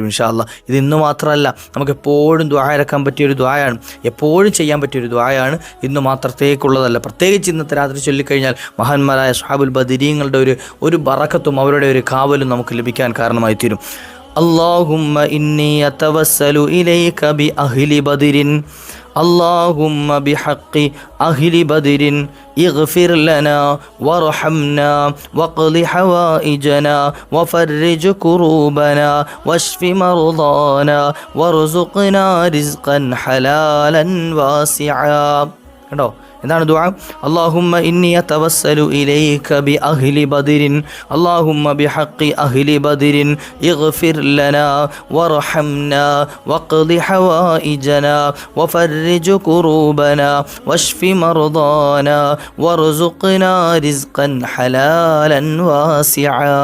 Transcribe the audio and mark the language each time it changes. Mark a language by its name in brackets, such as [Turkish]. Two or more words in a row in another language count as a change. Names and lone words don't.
[Arabic] إن شاء الله [Malayalam] ഇത് ഇന്ന് മാത്രമല്ല, നമുക്ക് എപ്പോഴും ദുആ ഇറക്കാൻ പറ്റിയൊരു ദുആയാണ്, എപ്പോഴും ചെയ്യാൻ പറ്റിയൊരു ദുആയാണ്. ഇന്ന് മാത്രത്തേക്കുള്ളതല്ല. പ്രത്യേകിച്ച് ഇന്നത്തെ രാത്രി ചൊല്ലിക്കഴിഞ്ഞാൽ മഹാന്മാരായ സ്വഹാബുൽ ബദരീങ്ങളുടെ ഒരു ബറക്കത്തും അവരുടെ ഒരു കാവലും നമുക്ക് ലഭിക്കാൻ കാരണമായി തീരും. [Arabic] اللهم إني أتوسل إليك بأهل بدر اللهم بحق أهل بدر اغفر لنا وارحمنا واقض حوائجنا وفرج كروبنا واشف مرضانا وارزقنا رزقا حلالا واسعا. [Malayalam] കേട്ടോ എന്താണ് ദുആ? [Arabic] اللهم إني أتوسل إليك بأهل بدر اللهم بحق أهل بدر اغفر لنا وارحمنا واقض حوائجنا وفرج كروبنا واشف مرضانا وارزقنا رزقا حلالا واسعا.